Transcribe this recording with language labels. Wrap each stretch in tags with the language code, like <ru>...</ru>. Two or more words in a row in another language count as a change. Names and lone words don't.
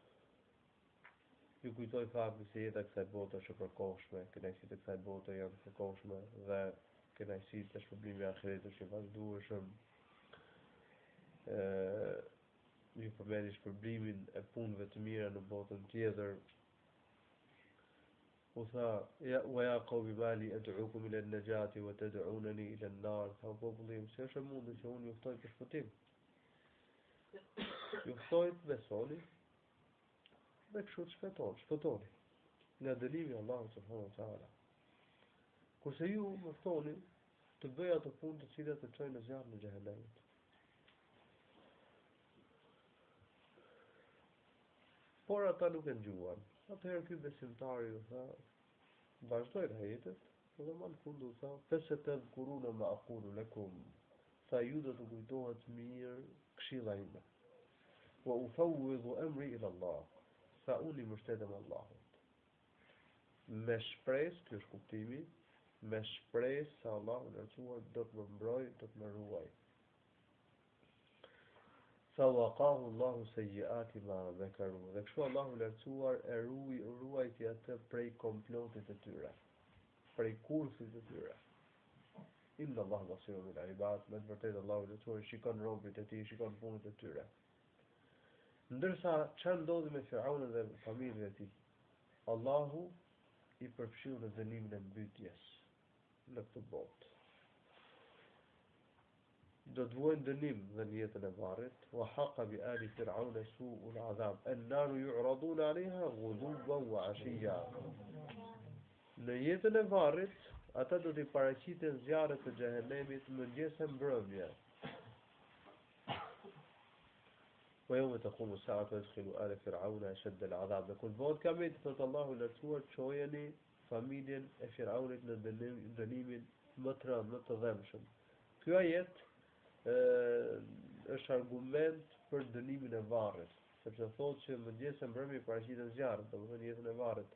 <sq>Ju kujtoj faktin se jeta e kësaj bote është e përkohshme, kënaqësitë e kësaj bote janë të përkohshme dhe kënaqësitë e shpërblimit të ahiretit është i vazhdueshëm. Ju përmendni shpërblimin e punëve të mira në botën tjetër.</sq> <ar>U tha, يا قوم ما لي أدعوكم إلى النجاة وتدعونني إلى النار.</ar> <sq>Tha popullim, se është e mundur që unë ju ftoj për shpëtim. Ju ftoj të besoni dhe kështu të shpëtoni nga dënimi i Allahut</sq> <ar>سبحانه وتعالى.</ar> <sq>Kurse ju më ftoni të bëj ato punë të cilat të çojnë në zjarrin e xhehenemit. Por ata nuk e dëgjuan. Atëherë ky besimtari u tha, vazhdoi ajetet, dhe më në fund u tha,</sq> <ar>"فستذكرون ما أقول لكم."</ar> <sq>Tha ju do të kujtohet mirë këshilla ime.</sq> <ar>وأفوض أمري إلى الله.</ar> <sq>Tha unë i mbështetem Allahut. Me shpresë, ky është kuptimi, me shpresë se Allahu i lartësuar do të më mbrojë, do të më ruaj.</sq> <ar>فوقاه الله سيئات ما ذكروا.</ar> <sq>Dhe kështu Allahu i lartësuar e ruajti atë prej komplotit të tyre, prej kurthit të tyre.</sq> <ar>إن الله بصير بالعباد.</ar> <sq>Me të vërtetë Allahu i lartësuar shikon robërit e tij, shikon punët e tyre. Ndërsa çfarë ndodhi me Firaunin dhe familjen e tij? Allahu i përfshiu në dënimin e mbytyjes në këtë botë. Do të vuajnë dënim dhe në jetën e varrit,</sq> <ar>وحاق بآل فرعون سوء العذاب النار يعرضون عليها غدوا وعشيا.</ar> <sq>Në jetën e varrit, ata do t'i paraqiten zjarret të xhehenemit mëngjes e mbrëmje.</sq> <ar>ويوم تقوم الساعة ويدخل آل فرعون أشد العذاب.</ar> <sq>Dhe kur bëhet kiameti, thot Allahu i lartësuar, çojeni familjen e Firaunit në dënimin më të rënd, më të dhëmshëm. Ky ajet është argument për dënimin e varrit, sepse thotë që mëngjes e mbrëmje paraqitet zjarri, domethënë jetën e varrit.</sq>